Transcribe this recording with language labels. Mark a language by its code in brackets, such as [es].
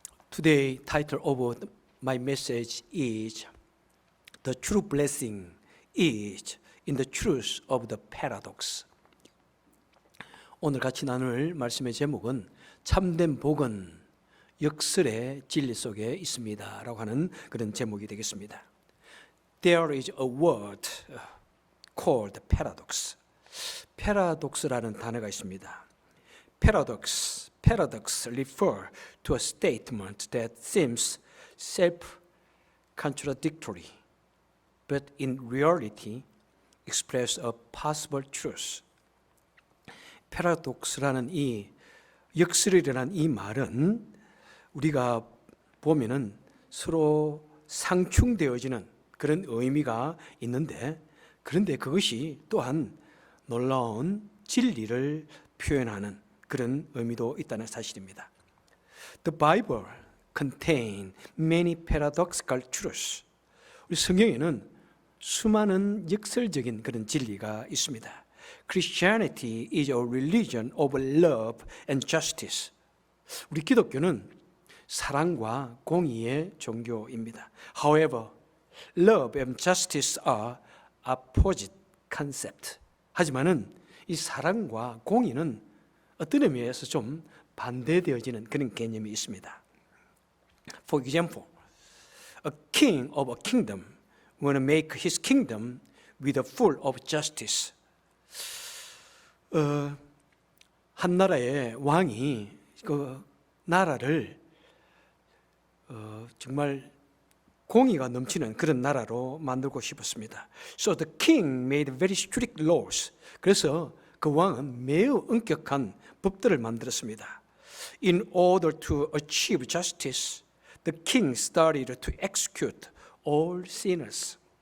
[en] Today, title of my message is The True Blessing is in the Truth of the Paradox. [ko] 오늘 같이 나눌 말씀의 제목은 참된 복은 역설의 진리 속에 있습니다 라고 하는 그런 제목이 되겠습니다. [en] There is a word called paradox. [ko] paradox라는 단어가 있습니다. [en] Paradox refer to a statement that seems self-contradictory, but in reality express a possible truth. [ko] paradox라는 이 역설이라는 이 말은 우리가 보면은 서로 상충되어지는 그런 의미가 있는데, 그런데 그것이 또한 놀라운 진리를 표현하는 그런 의미도 있다는 사실입니다. [en] The Bible contains many paradoxical truths. [ko] 우리 성경에는 수많은 역설적인 그런 진리가 있습니다. [en] Christianity is a religion of love and justice. [ko] 우리 기독교는 사랑과 공의의 종교입니다. [en] However, love and justice are opposite concepts. [ko] 하지만은 이 사랑과 공의는 어떤 의미에서 좀 반대되어지는 그런 개념이 있습니다. [en] For example, a king of a kingdom want to make his kingdom with a full of justice. [ko] 한 나라의 왕이 그 나라를 정말 공의가 넘치는 그런 나라로 만들고 싶었습니다. [en] So the king made very strict laws. [ko] 그래서 그 왕은 매우 엄격한 법들을 만들었습니다. [en] In order to achieve justice, the king started to execute all sinners.